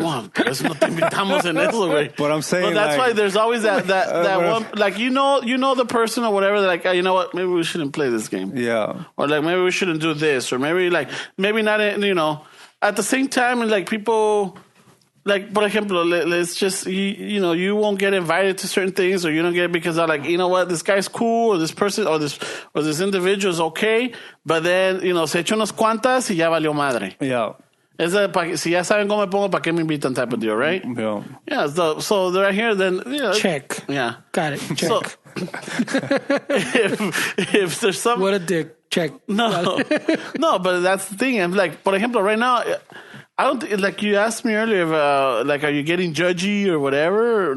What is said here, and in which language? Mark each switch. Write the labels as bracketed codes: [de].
[es] Well, por eso no te invitamos en eso, güey. [en] But I'm saying, but that's why there's always that one, like, you know the person or whatever, like, you know what, maybe we shouldn't play this game. Yeah. Or like, maybe we shouldn't do this, or maybe not, at the same time, and like people, like, [es] por ejemplo, [en] let's just, you won't get invited to certain things, or you don't get it because they're like, you know what, this guy's cool, or this person, or this individual is okay, but then, [es] se echa unas cuantas y ya valió madre. [en] Yeah. [es] Si ya saben cómo me pongo, ¿para qué me invitan [en] type of deal, right? Yeah. Yeah, so they're right here, then, check. Yeah. Got it. Check. So, if there's some... What a dick. Check. No, but that's the thing. I'm like, [es] por ejemplo, [en] right now, I don't think, like you asked me earlier, like, are you getting judgy or whatever?